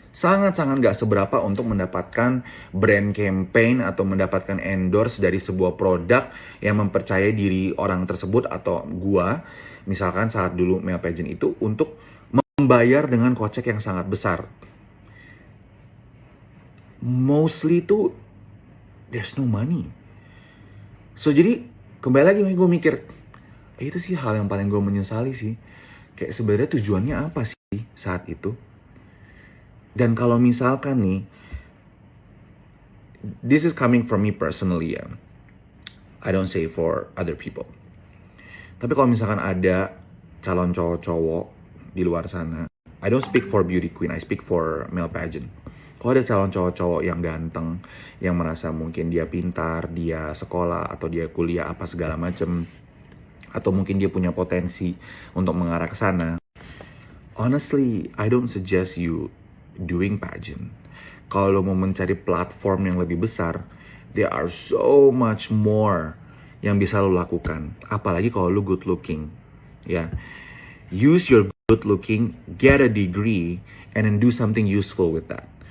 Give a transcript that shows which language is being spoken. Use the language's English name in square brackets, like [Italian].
[Indonesian] sangat-sangat gak seberapa untuk mendapatkan brand campaign atau mendapatkan endorse dari sebuah produk yang mempercayai diri orang tersebut atau gua, misalkan saat dulu male pageant itu, untuk membayar dengan kocek yang sangat besar. [English] Mostly tuh there's no money. [Indonesian] So jadi kembali lagi gue mikir, itu sih hal yang paling gue menyesali sih. Kayak sebenarnya tujuannya apa sih saat itu? Dan kalau misalkan nih, [English] this is coming from me personally ya. I don't say for other people. [Indonesian] Tapi kalau misalkan ada calon cowok-cowok di luar sana, [English] I don't speak for beauty queen, I speak for male pageant. [Indonesian] Kalau ada calon cowok-cowok yang ganteng, yang merasa mungkin dia pintar, dia sekolah, atau dia kuliah apa segala macem, atau mungkin dia punya potensi untuk mengarah ke sana, [English] honestly, I don't suggest you doing pageant. [Indonesian] Kalau mau mencari platform yang lebih besar, [English] there are so much more [Indonesian] yang bisa lo lakukan. Apalagi kalau lo [English] good looking, [Indonesian] ya. [English] Use your good looking, get a degree, and then do something useful with that.